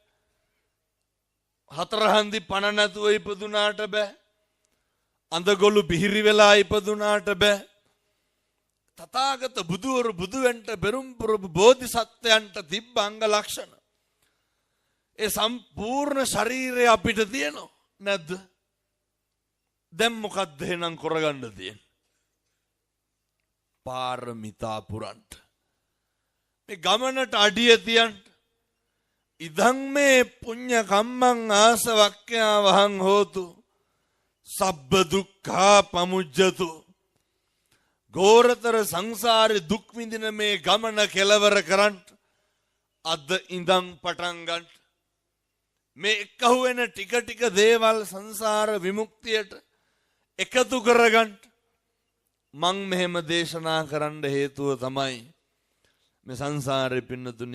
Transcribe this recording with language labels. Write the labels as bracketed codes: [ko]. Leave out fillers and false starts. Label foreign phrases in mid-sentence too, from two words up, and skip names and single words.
[si] හතරහන්දි පණ නැතුව ඉපදුනාට බෑ අඳගොළු බිහිරි වෙලා ඉපදුනාට බෑ තථාගත බුදුවරු බුදු වෙන්න බෙරුම් පුරපු බෝධිසත්වයන්ට තිබ්බ අංග ලක්ෂණ ඒ සම්පූර්ණ ශරීරය අපිට තියෙනවා නැද්ද දැන් මොකද්ද එහෙනම් කරගන්න තියෙන්නේ [pi] පාරමිතා පුරන්න මේ ගමනට අඩිය තියන්න ඉදං මේ පුඤ්ඤ කම්මං ආසවක්ඛ්‍යා වහං හෝතු සබ්බ දුක්ඛා පමුජ්ජතු [si] ගෝරතර සංසාරේ දුක් විඳින මේ ගමන කෙලවර කරන්න අද ඉඳන් පටන් ගන්න මේ එකහුව වෙන ටික ටික දේවල් සංසාර විමුක්තියට එකතු කරගන්න මං මෙහෙම දේශනා කරන්න හේතුව තමයි මේ සංසාරේ පින්නතුනි